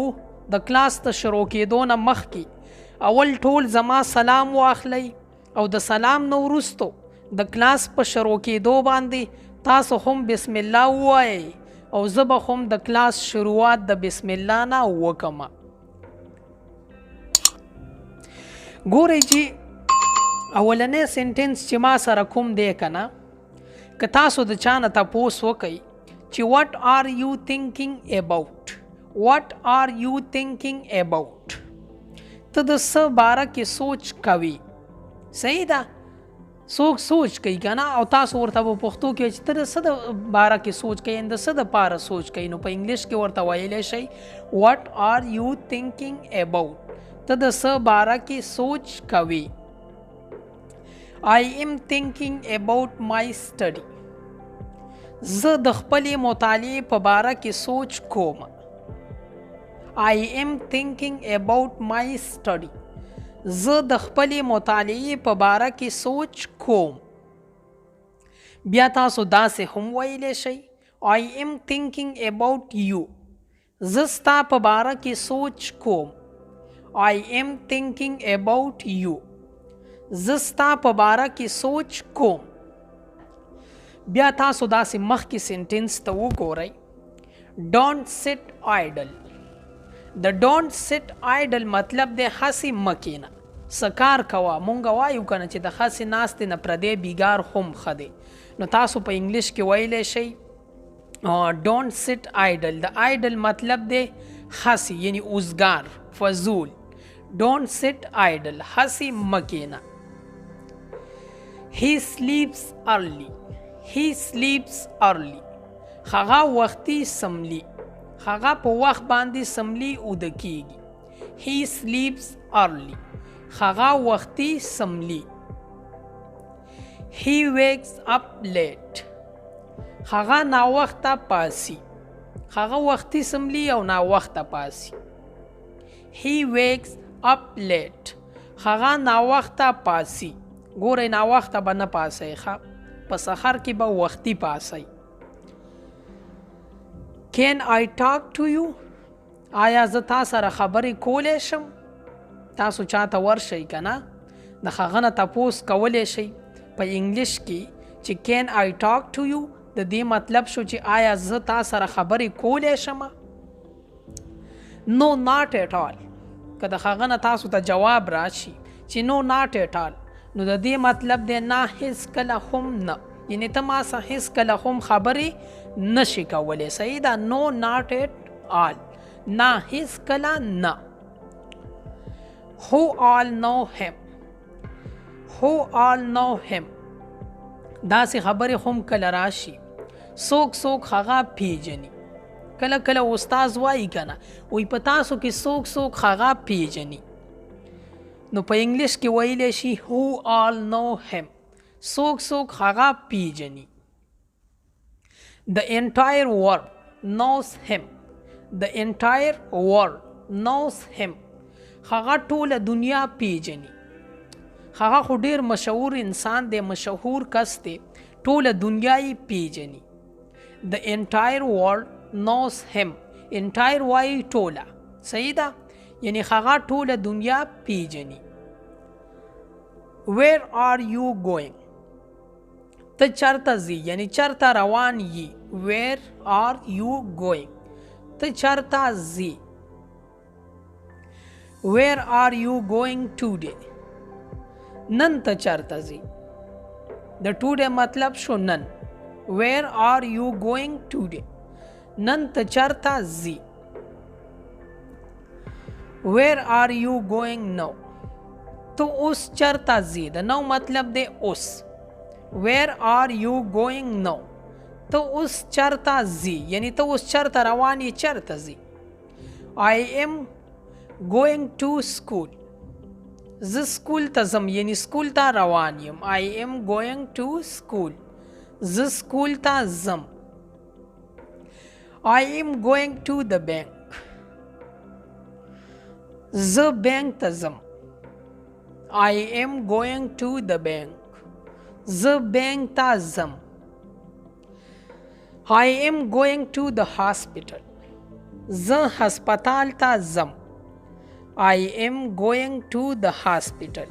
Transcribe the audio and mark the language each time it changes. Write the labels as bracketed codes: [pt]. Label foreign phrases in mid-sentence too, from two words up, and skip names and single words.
[ps] د کلاس ته شروع کېدو نه مخکې اول ټول زما سلام واخلئ او د سلام نه وروستو د کلاس په شروع کېدو باندې تاسو هم بسم الله ووایئ او زه به هم د کلاس شروعات د بسم الله نه وکړم. ګورئ چې اولنی سینټنس چې ما سره کوم دی که نه، که تاسو د چا نه تپوس وکئ چې [en] what are you thinking about؟ What are you thinking about؟ [ps] ته د څه باره کې سوچ کوي. صحیح ده؟ څوک سوچ کوي که نه، او تاسو ورته په پښتو کې چې ته د څه د باره کې سوچ کوي، د څه دپاره سوچ کوي، نو په انګلیش کې ورته ویلی شئ [en] what are you thinking about؟ [ps] ته د څه باره کې سوچ کوي. [en] I am thinking about my study. [ps] زه د خپلې مطالعې په باره کې سوچ کوم. [en] I am thinking about my study. [ps] زه د خپلې مطالعې په باره کې سوچ کوم. بیا تاسو داسې هم ویلی شئ [en] I am thinking about you. [ps] زه ستا په باره کې سوچ کوم. [en] I am thinking about you. [ps] زه ستا په باره کې سوچ کوم. بیا تاسو داسې مخکې سینټنس ته وګورئ [en] Don't sit idle. [ps] د [en] don't sit idle [ps] مطلب دی هسې مه کښېنه، څه کار کوه. مونږ وایو که نه چې د هسې ناستې نه پردی بیګار هم ښه دی، نو تاسو په انګلیش کې ویلی شئ [en] don't sit idle. [ps] د آیډل مطلب دی هسې، یعنی اوزګار، فضول. [en] don't sit idle, [ps] هسې مه کښېنه. [en] He sleeps early. He sleeps early. [ps] هغه وختي سملي، هغه په وخت باندې سملي اوده کیږي. [en] He sleeps early. [ps] هغه وختي سملي. [en] He wakes up late. [ps] هغه ناوخته پاسي، هغه وختي سملي او ناوخته پاسي. [en] He wakes up late. [ps] هغه ناوخته پاسي. ګورئ ناوخته به نه پاسئ، په سحر کې به وختي پاسئ. [en] Can I talk to you؟ [ps] آیا زه تا سره خبرې کولی شم؟ تاسو چاته ورشئ که نه، د هغه نه تپوس کولی شئ په انګلیش کې چې [en] Can I talk to you؟ [ps] د دې مطلب شو چې آیا زه تا سره خبرې کولی شم؟ [en] No not at all. [ps] که د هغه نه تاسو ته جواب راشي چې [en] No not at all، [ps] نو د دې مطلب دی نه هیڅ کله هم نه، یعنی ته ما سره هیڅ کله هم خبرې نشي کولی. صحیح ده؟ [en] نو not at all, [ps] نه هیڅ کله نه. [en] Who all know him؟ Who all know him؟ [ps] داسې خبرې هم کله راشي څوک څوک هغه پیژني. کله کله استاد وایي که نه، وایي په تاسو کې څوک څوک هغه پیژني، نو په انګلیش کې ویلی شي [en] Who all know him؟ [ps] څوک څوک هغه پیژني. [en] The entire world knows him. The entire world knows him. [ps] هغه ټوله دنیا پیژني. هغه خو ډیر مشهور انسان دی، مشهور کس دی، ټوله دنیا یې پیژني. [en] The entire world knows him. [ps] entire وایي ټوله. صحیح ده؟ یعنی هغه ټوله دنیا پیژني. [en] Where are you going؟ [ps] ته چرته ځي، یعنی چرته روان یي. [en] Where are you going؟ [ps] ته چرته ځي. [en] Where are you going today? [ps] نن ته چرته ځې. د today مطلب شو نن. [en] Where are you going today? [ps] نن ته چرته ځې. [en] Where are you going now? [ps] ته اوس چرته ځې. د نو مطلب دی اوس. [en] Where are you going now? [ps] ته اوس چرته ځې. یعنی ته اوس چرته روان یې چرته ځې. [en] I am going to school. [ps] زه سکول ته ځم یعنی سکول ته روان یم. [en] I am going to school. [ps] زه سکول ته ځم. [en] I am going to the bank. [ps] زه بانک ته ځم. [en] I am going to the bank. [ps] زه بانک ته ځم. [en] I am going to the hospital. [ps] زه هسپتال ته ځم. [en] I am going to the hospital.